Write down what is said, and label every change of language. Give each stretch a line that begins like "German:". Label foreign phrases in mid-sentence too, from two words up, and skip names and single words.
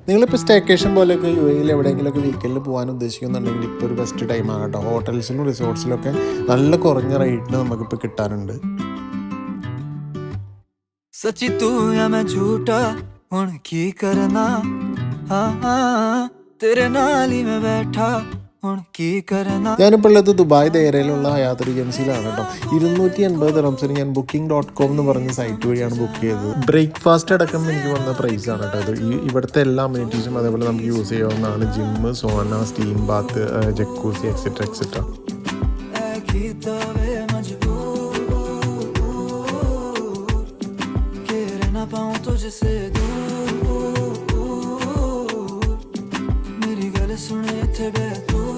Malayalam: നിങ്ങളിപ്പോൾ സ്റ്റേക്കേഷൻ പോലെയൊക്കെ യു എയിൽ എവിടെയെങ്കിലുമൊക്കെ വീക്കെൻഡിൽ പോകാൻ ഉദ്ദേശിക്കുന്നുണ്ടെങ്കിൽ ഇപ്പോൾ ഒരു ബെസ്റ്റ് ടൈമാണ് കേട്ടോ. ഹോട്ടൽസിലും റിസോർട്ട്സിലൊക്കെ നല്ല കുറഞ്ഞ റേറ്റിന് നമുക്കിപ്പോൾ കിട്ടാനുണ്ട്.
Punjabi: ਸੱਚੀ ਤੂੰ ਯਾ ਮੈਂ ਝੂਠਾ ਹੁਣ ਕੀ ਕਰਨਾ, ਤੇਰੇ ਨਾਲ ਹੀ ਮੈਂ ਬੈਠਾ ਹੁਣ ਕੀ ਕਰਨਾ.
Malayalam: ഞാനിപ്പോൾ ഉള്ളത് ദുബായ് ദേരയിലുള്ള ഹയാത്ത് റിജൻസിയിലാണ് കേട്ടോ. 280 ദിർഹംസിന് ഞാൻ booking.com എന്ന് പറഞ്ഞ സൈറ്റ് വഴിയാണ് ബുക്ക് ചെയ്തത്. ബ്രേക്ക്ഫാസ്റ്റ് അടക്കം എനിക്ക് വന്ന പ്രൈസാണ് കേട്ടോ ഇത്. ഇവിടുത്തെ എല്ലാ അമ്യൂണിറ്റീസും അതേപോലെ നമുക്ക് യൂസ് ചെയ്യാവുന്നതാണ്.
English: Gym, sauna, steam bath, jacuzzi etcetera etcetera.
Hindi: तुझसे दूर मेरी गल सुने थे